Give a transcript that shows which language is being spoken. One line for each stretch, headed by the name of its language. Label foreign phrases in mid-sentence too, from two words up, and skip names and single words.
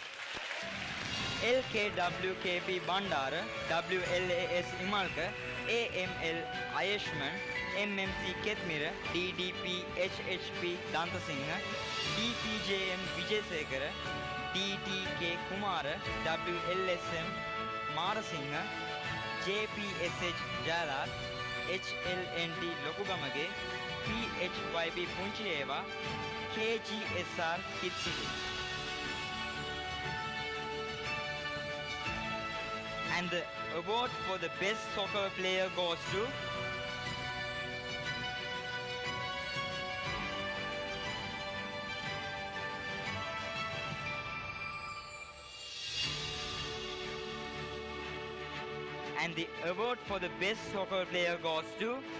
English: LKWKP Bandara, WLAS Imalka, AML Ayeshman, MMC Ketmira, DDP HHP Dantasinghe, DPJM Vijayasekara, DTK Kumara, WLSM Marasinghe, JPSH Jala, HLND Lokugamage, PHYB Punchieva, KGSR Kitsiki. And the award for the best soccer player goes to and the award for the best soccer player goes to